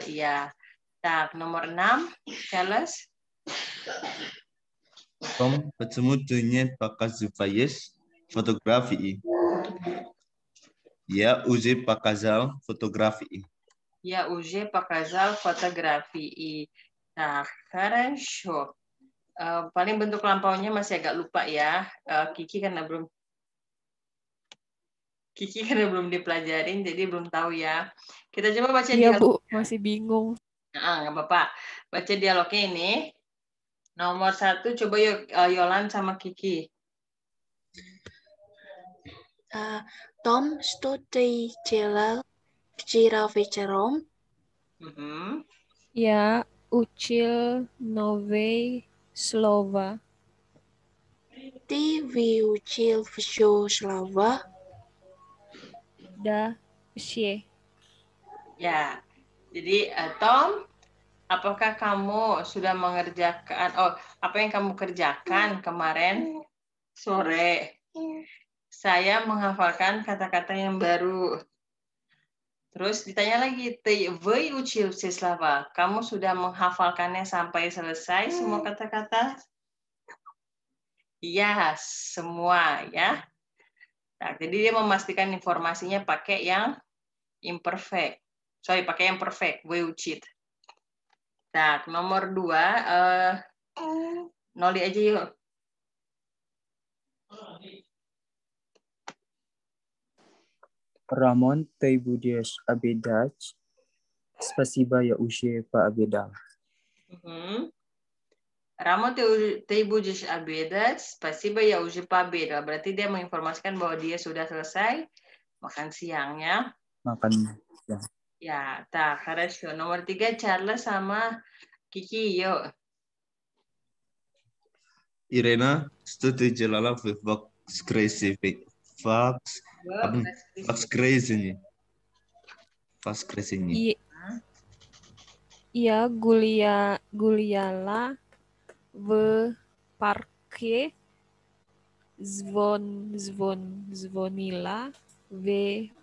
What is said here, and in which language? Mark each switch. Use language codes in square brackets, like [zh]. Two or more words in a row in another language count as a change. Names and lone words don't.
[id] Ya. Так, nomor 6, Charles. [ru] Том, почему ты не показываешь фотографии? Я уже показал фотографии. Я уже показал фотографии. [id] Nah, хорошо. Paling bentuk lampaunya masih agak lupa ya. Kiki karena belum dipelajarin, jadi belum tahu ya. Kita coba baca Iya, dialog. Bu. Masih bingung. Nggak apa-apa. Baca dialognya ini. Nomor 1, coba yuk Yolan sama Kiki. [ru] Tom, что ты делал вчера вечером? Mhm. Я учил новые слова. Ты выучил все слова? Да, все. [id] Ya, jadi Tom, apakah kamu sudah mengerjakan, apa yang kamu kerjakan kemarin sore? Saya menghafalkan kata-kata yang baru. Terus ditanya lagi, [ru] ты выучил все слова? [id] Kamu sudah menghafalkannya sampai selesai semua kata-kata? Iya, semua ya. Nah, jadi dia memastikan informasinya pakai yang imperfect. Sorry, pakai yang perfect, выучит. Nah, nomor 2, Noli aja yuk. [ru] Рамон, ты будешь обедать? Спасибо, я уже пообедал. Ramon, ты будешь обедать? Спасибо, я уже пообедал. [id] Berarti dia menginformasikan bahwa dia sudah selesai makan siangnya. Makan. Ya, tak, хорошо. Nomor 3, Charles sama Kiki, yuk. [ru] Irena, что ты делала в воскресенье? Воскресенье. Я гуляла в парке, звонила в